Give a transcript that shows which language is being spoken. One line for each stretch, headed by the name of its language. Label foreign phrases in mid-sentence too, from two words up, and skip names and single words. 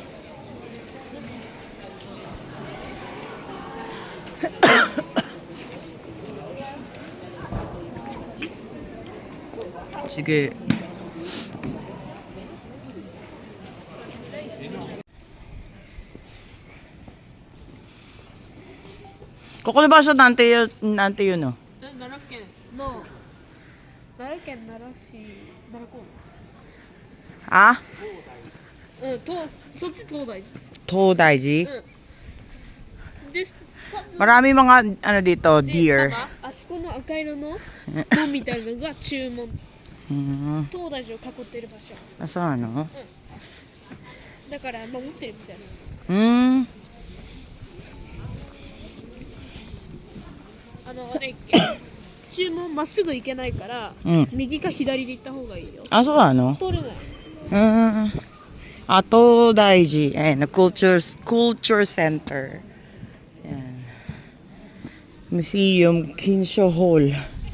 Filipino: Sige. Kukulo ba sa nante yun oh?
Japanese: 奈良県の奈良県奈良市奈良公園 Ah? そっち東大寺 Todaiji? で
Filipino: Marami mga ano dito, deer.
Japanese: あそこの赤色の門みたいなのが中門 Hmm. 東大寺を囲ってる場所
Filipino: Asa ano?
Japanese: だから守ってるみたいな Hmm. 注文まっすぐ行けないから、うん右か左で行った方がいいよ
Filipino: Ah, so ano?
Japanese: 通れない
Filipino: Todaiji. Ayan, na
English: culture center.
Filipino: Ayan. Museum, Kinsho Hall.